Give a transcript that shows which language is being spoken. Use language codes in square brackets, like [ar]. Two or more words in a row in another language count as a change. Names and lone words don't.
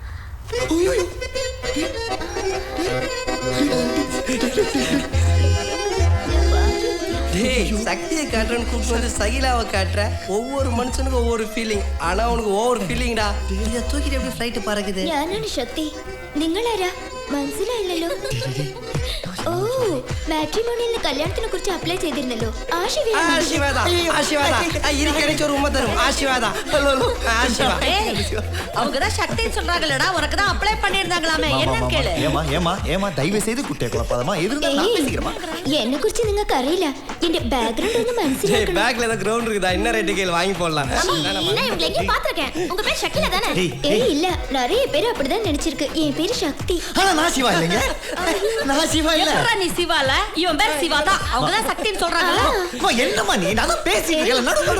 [ta] டேய் சக்தியை காட்டுறன்னு கூப்பிட்டு வந்து சகிலாவை காட்டுற. ஒவ்வொரு மனுஷனுக்கும் ஒவ்வொரு ஃபீலிங். ஆனா உனக்கு [en] over feelingடா. [ta] இதை தூக்கிட்டு எப்படி ஃப்ளைட் பறக்குது? [ml] ഞാനാണ് ശക്തി. നിങ്ങളാരാ? മനസ്സിലായില്ലല്ലോ. ഓ, മാട്രിമോണിയിൽ കല്യാണത്തിനെ കുറിച്ച് അപ്ലൈ ചെയ്തിരുന്നല്ലോ. [ta] ஒரு உண்மை தரும். ஆசீர்வாதா. அவங்கதான் சக்தி சொல்றாங்கலடா, உனக்கு தான் அப்ளை பண்ணிருந்தாங்களாமே. என்ன கேளு. ஏமா தயவு செய்து குட்டே குழப்பாதமா. எதுனா நான் பேசிக்கிறேன். [ml] എന്നെ കുറിച്ച് നിങ്ങൾക്ക് അറിയില്ല. എന്റെ ബാക്ക്ഗ്രൗണ്ട് ഒന്നും മനസ്സിലാക്കണം. [ta] பேக்ல ஏதோ கிரவுண்ட் இருக்குதா? என்ன ரேட் கேள் வாங்கி போடலாம். நான் இவங்களை எங்க பாத்துர்க்கேன். உங்க பேர் சக்தில தானே? ஏய் இல்ல, நிறைய பேர் அப்படிதான் நினைச்சிருக்கு. என் பேர் சக்தி. ஆனா நான் சிவா இல்லங்க. நான் சிவா இல்ல. எப்பறா நீ சிவால? இவன் பேர் சிவா தான். அவங்கதான் சக்தின்னு சொல்றாங்கல. அம்மா என்னம்மா நீ? நான் தான் பேசிட்டு இருக்கேன். நடுவுல